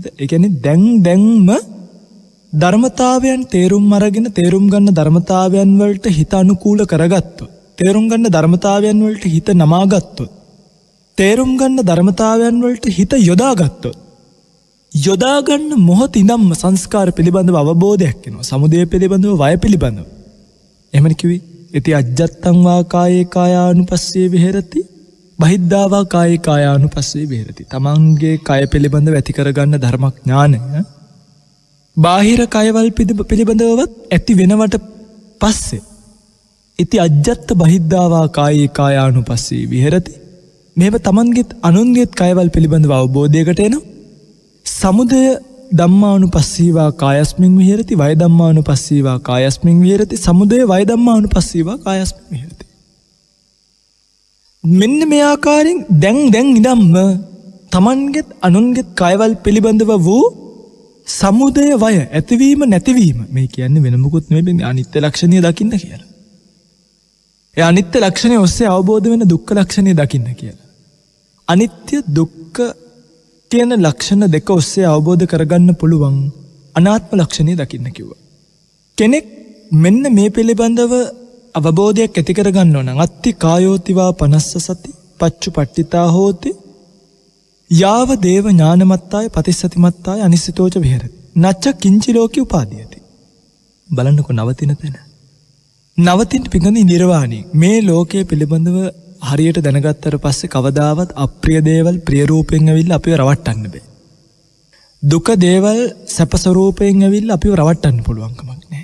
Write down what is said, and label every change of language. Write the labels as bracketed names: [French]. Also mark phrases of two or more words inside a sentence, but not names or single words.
[Sinhala] ඒ කියන්නේ දැන්ම ධර්මතාවයන් තේරුම් අරගෙන තේරුම් ගන්න ධර්මතාවයන් වලට හිත අනුකූල කරගත්තොත්, තේරුම් ගන්න ධර්මතාවයන් වලට හිත නමාගත්තොත්, තේරුම් ගන්න ධර්මතාවයන් වලට හිත යොදාගත්තොත්, යොදා ගන්න මොහොත ඉඳන්ම සංස්කාර පිළිබඳව අවබෝධයක් එනවා. සමුදය පිළිබඳව, වය පිළිබඳව. එහෙමද කිව්වේ? [Pali] ඉති අජ්ජත්තං වා කායේ කායානුපස්සේ විහෙරති, බහිද්ධා වා කායේ කායානුපස්සේ විහෙරති. [Sinhala] තමන්ගේ කය පිළිබඳව ඇති කරගන්න ධර්මඥානය බාහිර කයවල් පිළිබඳවවත් ඇති වෙනවට පස්සේ [Pali] ඉති අජ්ජත්ත බහිද්ධාවා කායේ කායානුපස්සී විහෙරති. [Sinhala] මෙහෙම තමන්ගේත් අනුන්ගේත් කයවල් පිළිබඳව අවබෝධයකට එනවා. [Pali] සමුදය ධම්මානුපස්සීවා කායස්මින් විහෙරති වය ධම්මානුපස්සීවා කායස්මින් විහෙරති සමුදය වය ධම්මානුපස්සීවා කායස්මින් විහෙරති. [Sinhala] මෙන්න මේ ආකාරයෙන් දැන් ඉඳන්ම තමන්ගේත් අනුන්ගේත් කයවල් පිළිබඳව වූ සමුදය වය ඇතිවීම නැතිවීම මේ කියන්නේ වෙන මොකුත් නෙවෙයි අනිත්‍ය ලක්ෂණය දකින්න කියලා. ඒ අනිත්‍ය ලක්ෂණය ඔස්සේ අවබෝධ වෙන දුක්ඛ ලක්ෂණය දකින්න කියලා. අනිත්‍ය දුක්ඛ කියන ලක්ෂණ දෙක ඔස්සේ අවබෝධ කරගන්න පුළුවන් අනාත්ම ලක්ෂණය දකින්න කිව්වා. කෙනෙක් මෙන්න මේ පිළිබඳව අවබෝධයක් ඇති කරගන්න ඕන නම් [Pali] අත්ති කායෝතිවා පනස්ස සති පච්චුපට්ඨිතා හෝති යාව දේව ඥානමත්තාය පතිස්සතිමත්තාය අනිසිතෝච විහෙරති නච්ච කිංචි ලෝකේ උපාදීයති. [Sinhala] බලන්නකො නවතින තැන. නවතින පිඟුනේ නිර්වාණය. මේ ලෝකයේ පිළිබඳව හරියට දැනගත්තට පස්සේ කවදාවත් අප්‍රිය දේවල් ප්‍රිය රූපයෙන් ඇවිල්ලා අපිව රවට්ටන්න බෑ. දුක දේවල් සැප ස්වරූපයෙන් ඇවිල්ලා අපිව රවට්ටන්න පුළුවන් කමක් නැහැ.